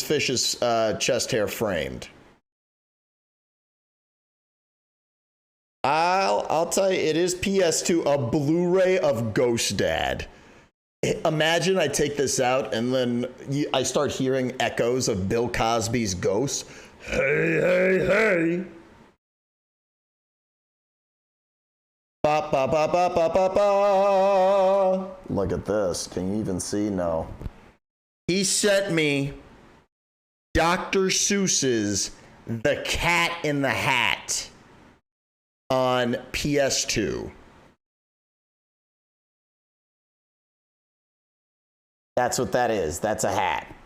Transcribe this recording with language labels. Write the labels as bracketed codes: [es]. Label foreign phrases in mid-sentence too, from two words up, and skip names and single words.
[en] Fish's chest hair framed. I'll tell you, it is PS2, a Blu-ray of Ghost Dad. Imagine I take this out and then I start hearing echoes of Bill Cosby's ghost. Hey, hey, hey. Ba, ba, ba, ba, ba, ba, ba. Look at this. Can you even see? No. He sent me Dr. Seuss's The Cat in the Hat on PS2. That's what that is. That's a hat.